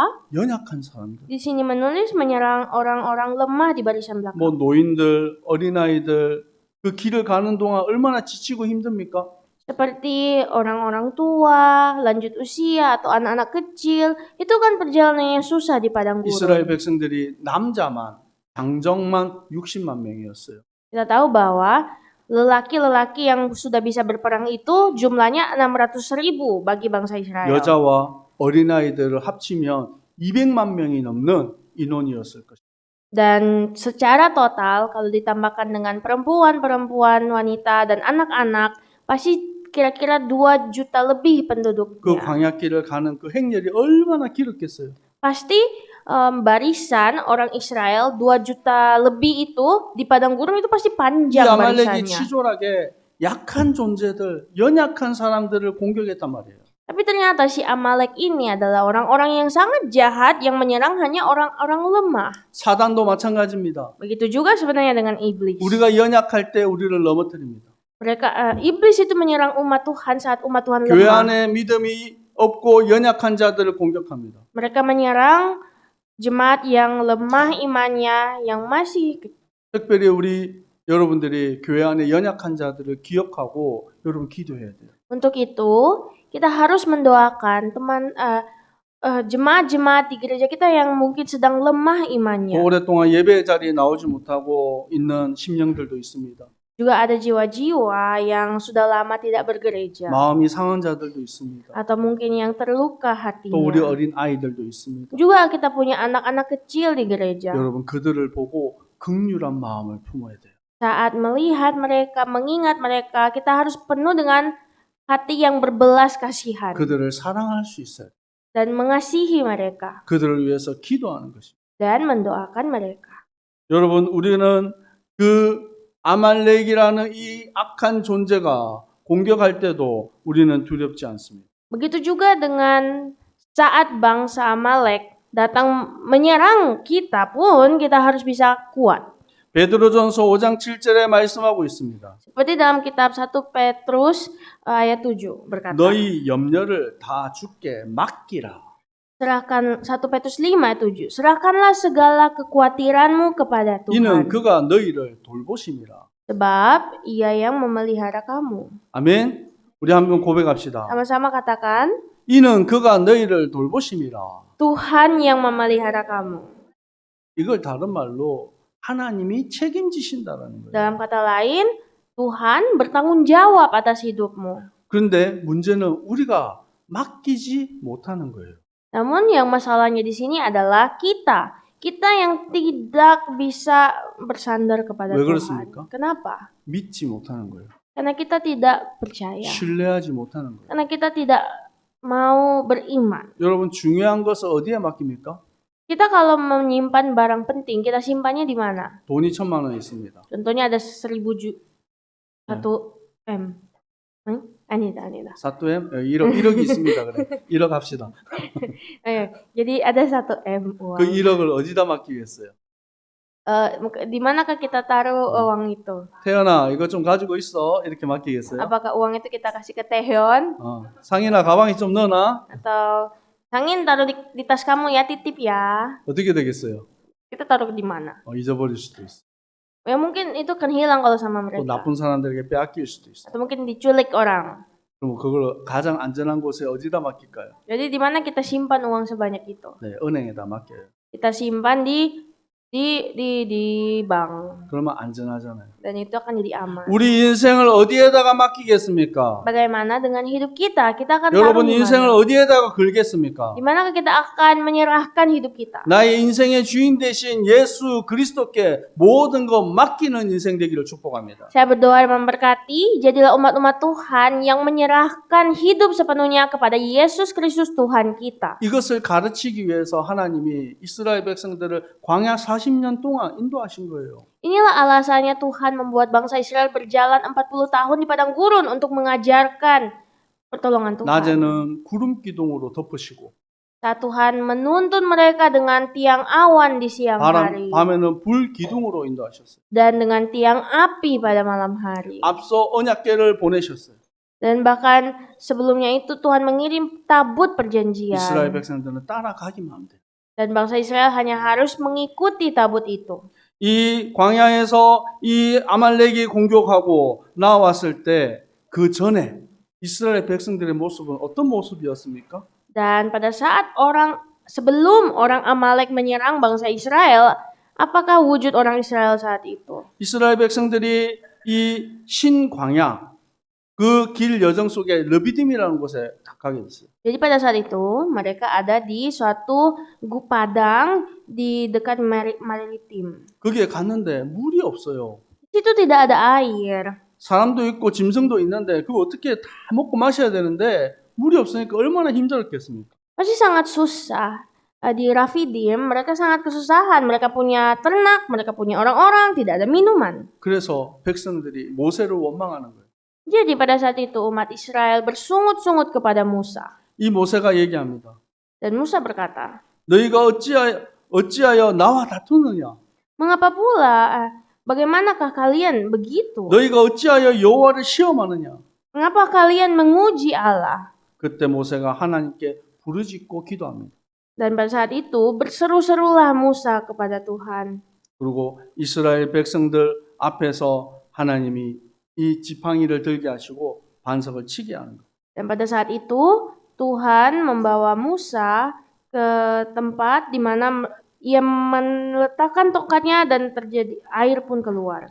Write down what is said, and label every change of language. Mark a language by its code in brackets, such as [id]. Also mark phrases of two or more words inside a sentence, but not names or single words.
[ko] 연약한 사람들. [id] Di sini menulis menyerang orang-orang lemah di barisan belakang. [ko] 뭐 노인들, 어린아이들 그 길을 가는 동안 얼마나 지치고 힘듭니까? [id] Seperti orang-orang tua, lanjut usia, atau anak-anak kecil. Itu kan perjalanannya susah di padang [ko] 이스라엘 [id] gurun. [ko] 백성들이 남자만 장정만 60만 명이었어요. [id] Kita tahu bahwa lelaki-lelaki yang sudah bisa berperang itu jumlahnya 600.000 bagi bangsa Israel. [ko] 여자와 어린아이들을 합치면 200만 명이 넘는 인원이었을 것입니다. [id] Dan secara total kalau ditambahkan dengan perempuan, wanita, dan anak-anak pasti kira-kira 2 juta lebih [ko] 그 [id] penduduknya. [ko] 광야길을 가는 그 행렬이 얼마나 길었겠어요. [id] Pasti barisan orang Israel 2 juta lebih itu di padang gurun itu pasti [ko] 이 [id] panjang [ko] 아말렉이 [id] barisannya. [ko] 치졸하게 약한 존재들, 연약한 사람들을 공격했단 말이에요. [id] Tapi ternyata si Amalek ini adalah orang-orang yang sangat jahat yang menyerang hanya orang-orang lemah. [ko] 사단도 마찬가지입니다. [id] Begitu juga sebenarnya dengan iblis. [ko] 우리가 연약할 때 우리를 넘어뜨립니다. [id] Iblis itu menyerang umat Tuhan saat umat Tuhan [ko] 교회 [id] lemah. [ko] 안에 믿음이 없고 연약한 자들을 공격합니다. [id] Mereka menyerang jemaat yang lemah imannya, yang masih [ko] 특별히 우리 여러분들이 교회 안에 연약한 자들을 기억하고 여러분 기도해야 돼요. [id] Untuk itu, kita harus mendoakan jemaat-jemaat di gereja kita yang mungkin sedang lemah imannya. [ko] 오랫동안 예배 자리에 나오지 못하고 있는 심령들도 있습니다. [id] Juga ada jiwa-jiwa yang sudah lama tidak bergereja. [ko] 마음이 상한 자들도 있습니다. [id] Atau mungkin yang terluka [ko] 또 우리 [id] hatinya. [ko] 어린 아이들도 있습니다. [id] Juga kita punya anak-anak kecil di gereja. [ko] 여러분 그들을 보고 긍휼한 마음을 품어야 돼요. [id] Saat melihat mereka, mengingat mereka, kita harus penuh dengan hati yang berbelas kasihan. [ko] 그들을 사랑할 수 있어요. [id] Dan mengasihi mereka. [ko] 그들을 위해서 기도하는 것입니다. [id] Dan mendoakan mereka. [ko] 여러분 우리는 그 아말렉이라는 이 악한 존재가 공격할 때도 우리는 두렵지 않습니다. [id] Begitu juga dengan saat bangsa Amalek datang menyerang kita pun kita harus bisa kuat. [ko] 베드로전서 5장 7절에 말씀하고 있습니다. [id] Seperti dalam kitab 1 Petrus ayat 7 berkata, [ko] 너희 염려를 다 주께 맡기라. [id] serahkan 1 Petrus 5 ayat 7, serahkanlah segala kekhawatiranmu kepada [ko] 이는 [id] Tuhan, [ko] 그가 너희를 돌보심이라. [id] sebab Ia yang memelihara kamu. [ko] 아멘. 우리 한번 고백합시다. [id] Sama-sama katakan, [ko] 이는 그가 너희를 돌보심이라. [id] Tuhan yang memelihara kamu. [ko] 이걸 다른 말로 하나님이 책임지신다라는 거예요. [id] Dalam kata lain, Tuhan bertanggung jawab atas hidupmu. [ko] 그런데 문제는 우리가 맡기지 못하는 거예요. [id] Namun yang masalahnya di sini adalah kita yang tidak bisa bersandar kepada [ko] 왜 [id] Tuhan. [ko] 그렇습니까? [id] Kenapa? [ko] 믿지 못하는 거예요. [id] Karena kita tidak percaya. [ko] 신뢰하지 못하는 거예요. [id] Karena kita tidak mau beriman. [ko] 여러분 중요한 것을 어디에 맡깁니까? [id] Kita kalau menyimpan barang penting, kita simpannya di mana? [ko] 돈이 1,000만 원 있습니다. [id] Contohnya ada 1.000M. [ko] 아니다. 4M 1억이 있습니다. 그래. 1억 합시다. [id] Jadi ada 1M uang. [ko] 그 1억을 어디다 맡기겠어요? [id] Di manakah kita taruh uang itu? [ko] 태연아, 이거 좀 가지고 있어. 이렇게 맡기겠어요? [id] Apakah uang itu kita kasih ke Taehyun? [ko] 상인아, 가방에 좀 넣어놔. [id] Atau Sangin taruh di tas kamu ya, titip ya. [ko] 어떻게 되겠어요? [id] Kita taruh di mana? [ko] 잊어버릴 수도 있어. [id] Ya mungkin itu akan hilang kalau sama [ko] 또 [id] mereka. [ko] 나쁜 사람들에게 빼앗길 수도 있어요. [id] Atau mungkin diculik orang. [ko] 그럼 그걸 가장 안전한 곳에 어디다 맡길까요? [id] Jadi di mana kita simpan uang sebanyak itu? [ko] 네, 은행에다 맡겨요. [id] Kita simpan di bank. [ko] 그러면 안전하잖아요. [id] Dan itu akan jadi aman. [ko] 우리 인생을 어디에다가 맡기겠습니까? [id] Bagaimana dengan hidup kita? Kita akan taruh [ko] 여러분 [id] di [ko] 인생을 [id] mana? [ko] 어디에다가 걸겠습니까? [id] Di manakah kita akan menyerahkan hidup kita? [ko] 나의 인생의 주인 되신 예수 그리스도께 모든 것 맡기는 인생 되기를 축복합니다. [id] Saya berdoa dan memberkati, jadilah umat-umat Tuhan yang menyerahkan hidup sepenuhnya kepada Yesus Kristus Tuhan kita. [ko] 이것을 가르치기 위해서 하나님이 이스라엘 백성들을 광야 40년 동안 인도하신 거예요. [id] Inilah alasannya Tuhan membuat bangsa Israel berjalan 40 tahun di padang gurun untuk mengajarkan pertolongan Tuhan. [ko] 낮에는 구름 기둥으로 덮으시고 [id] Saat Tuhan menuntun mereka dengan tiang awan di siang hari [ko] 밤에는 불 기둥으로 인도하셨어요. [id] dan dengan tiang api pada malam hari. [ko] 앞서 언약궤를 보내셨어요. [id] Dan bahkan sebelumnya itu Tuhan mengirim tabut perjanjian. [ko] 이스라엘 백성들은 따라가기만 하면 돼요. [id] Dan bangsa Israel hanya harus mengikuti tabut itu. [ko] 이 광야에서 이 아말렉이 공격하고 나왔을 때 그 전에 이스라엘 백성들의 모습은 어떤 모습이었습니까? [id] Dan pada saat sebelum orang Amalek menyerang bangsa Israel, apakah wujud orang Israel saat itu? [ko] 이스라엘 백성들이 이 신광야 그 길 여정 속에 르비딤이라는 곳에 가게 됐어요. [id] Jadi pada saat itu mereka ada di suatu padang di dekat Maritim. [ko] 거기에 갔는데 물이 없어요. [id] Di situ tidak ada air. [ko] 사람도 있고 짐승도 있는데 그거 어떻게 다 먹고 마셔야 되는데 물이 없으니까 얼마나 힘들었겠습니까? [id] Pasti sangat susah. Di Rafidim mereka sangat kesusahan. Mereka punya ternak, mereka punya orang-orang, tidak ada minuman. [ko] 그래서 백성들이 모세를 원망하는 거예요. [id] Jadi pada saat itu umat Israel bersungut-sungut kepada Musa. [ko] 이 모세가 얘기합니다. [id] Dan Musa berkata, [ko] 너희가 어찌하여 나와 다투느냐? [id] "Mengapa pula? Bagaimanakah kalian begitu? [ko] 너희가 어찌하여 여호와를 시험하느냐? [id] Mengapa kalian menguji Allah?" [ko] 그때 모세가 하나님께 부르짖고 기도합니다. [id] Dan pada saat itu berseru-serulah Musa kepada Tuhan. [ko] 그리고 이스라엘 백성들 앞에서 하나님이 이 지팡이를 들게 하시고 반석을 치게 하는 거예요. [id] Dan pada saat itu Tuhan membawa Musa ke tempat di mana ia meletakkan tongkatnya dan terjadi air pun keluar.